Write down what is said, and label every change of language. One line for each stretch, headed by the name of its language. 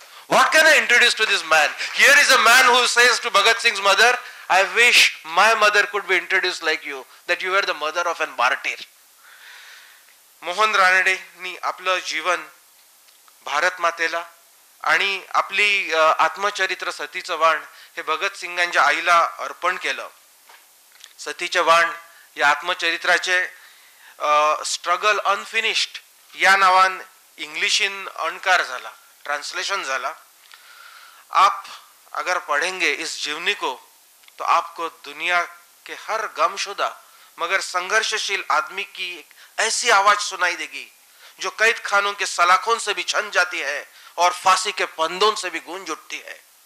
English: What can I introduce to this man? Here is a man who says to Bhagat Singh's mother, I wish my mother could be introduced like you, that you were the mother of an martyr.
Marathi: Mohan रानडेंनी आपलं जीवन भारत मातेला आणि आपली आत्मचरित्र सतीचं वाण हे भगत सिंगांच्या आईला अर्पण केलं. सतीचे वाण या आत्मचरित्राचे स्ट्रगल अनफिनिश्ड या नावान इंग्लिशीन अणकार झाला, ट्रांसलेशन झाला.
Hindi: आप अगर पढ़ेंगे इस जीवनी को तो आपको दुनिया के हर गमशुदा मगर संघर्षशील आदमी की एक ऐसी आवाज सुनाई देगी जो कैद खानों के सलाखों से भी छन जाती है और फांसी के फंदों से भी गूंज उठती है.